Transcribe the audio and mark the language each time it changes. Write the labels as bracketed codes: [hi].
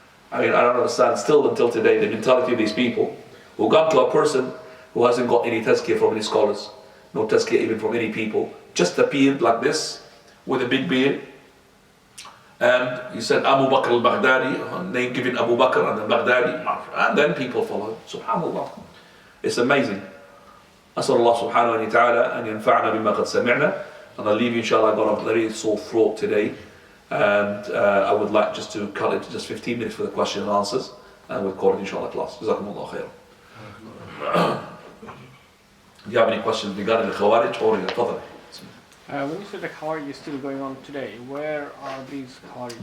[en] I mean, I don't understand still until today the mentality of these people who gone to a person who hasn't got any tazkiyah from any scholars, no tazkiyah even from any people, just appeared like this with a big beard, and he said Abu Bakr al-Baghdadi, name given Abu Bakr and al-Baghdadi, and then people follow. SubhanAllah. It's amazing. [ar] أسأل الله سبحانه وتعالى أن ينفعنا بما قد سمعنا. [en] And I'll leave you, inshallah. I got a very sore throat today, and I would like just to cut it to just 15 minutes for the question and answers, and we'll call it inshallah class. Jazakumullah khair. Do you have any questions regarding the Khawarij or the Qadr? When you say the Khawarij is still going on today, where are these Khawarij?